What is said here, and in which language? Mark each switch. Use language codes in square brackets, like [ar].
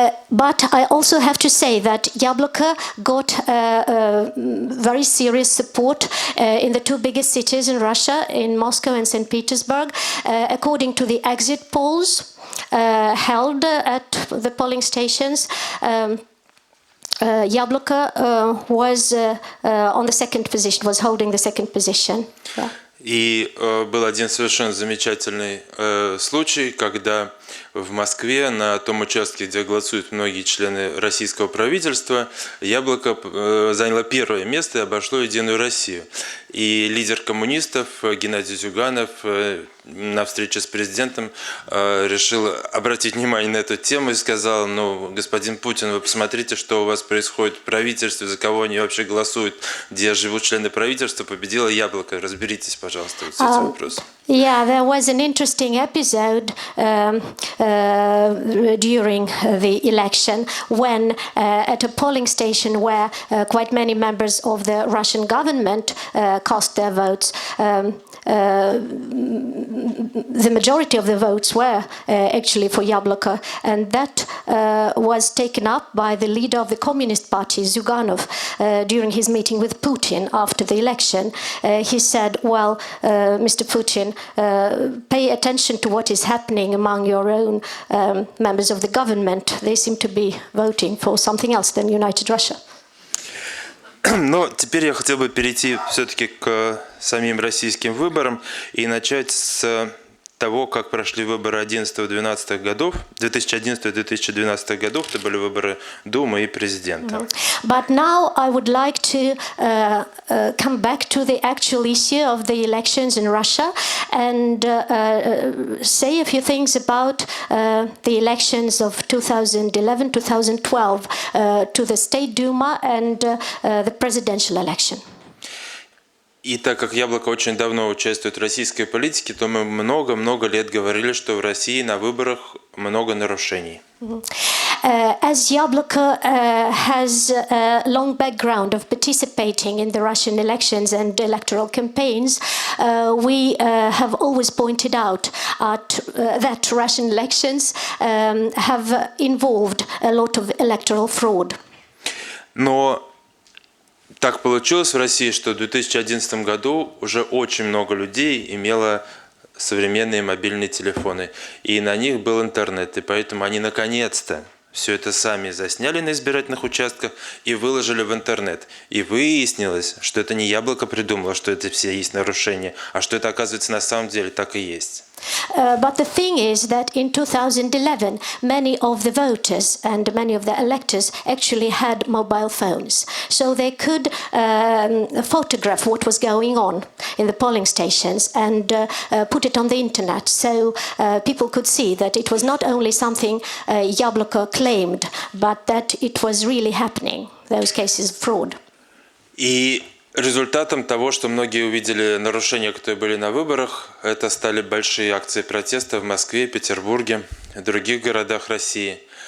[en] But I also have to say that Yabloko got very serious support in the two biggest cities in Russia, in Moscow and St. Petersburg. According to the exit polls held at the polling stations, Yabloko was on the second position, was holding the second position. Yeah. [ru] И был один совершенно замечательный случай, когда в Москве, на том участке, где голосуют многие члены российского правительства, Яблоко заняло первое место и обошло «Единую Россию». И лидер коммунистов Геннадий Зюганов на встрече с президентом решил обратить внимание на эту тему и сказал: ну, господин Путин, вы посмотрите, что у вас происходит в правительстве, за кого они вообще голосуют, где живут члены правительства, победило Яблоко. Разберитесь, пожалуйста, вот с этим вопросом. [en] Yeah, there was an interesting episode during the election when at a polling station where quite many members of the Russian government cast their votes, the majority of the votes were actually for Yabloko, and that was taken up by the leader of the Communist Party, Zyuganov, during his meeting with Putin after the election. He said, well, Mr. Putin, pay attention to what is happening among your own members of the government. They seem to be voting for something else than United Russia. [ru] Но теперь я хотел бы перейти все-таки к самим российским выборам и начать с того, как прошли выборы 2011-2012 годов. 2011-2012 годов это были выборы Думы и президента. [en] But now I would like to come back to the actual issue of the elections in Russia and say a few things about the elections of 2011-2012 to the State Duma and the presidential election. [ru] И так как Яблоко очень давно участвует в российской политике, то мы много-много лет говорили, что в России на выборах много нарушений. [en] As Yabloko has a long background of participating in the Russian elections and electoral campaigns, we have always pointed out that Russian elections have involved a lot of electoral fraud. [ru] Но так получилось в России, что в 2011 году уже очень много людей имело современные мобильные телефоны, и на них был интернет, и поэтому они наконец-то все это сами засняли на избирательных участках и выложили в интернет. И выяснилось, что это не Яблоко придумало, что это все есть нарушения, а что это, оказывается, на самом деле так и есть. [en] But the thing is that in 2011, many of the voters and many of the electors actually had mobile phones. So they could photograph what was going on in the polling stations and put it on the internet. So people could see that it was not only something Yabloko claimed, but that it was really happening, those cases of fraud. [ru] И результатом того, что многие увидели нарушения, которые были на выборах, это стали большие акции протеста в Москве, Петербурге, в других городах России.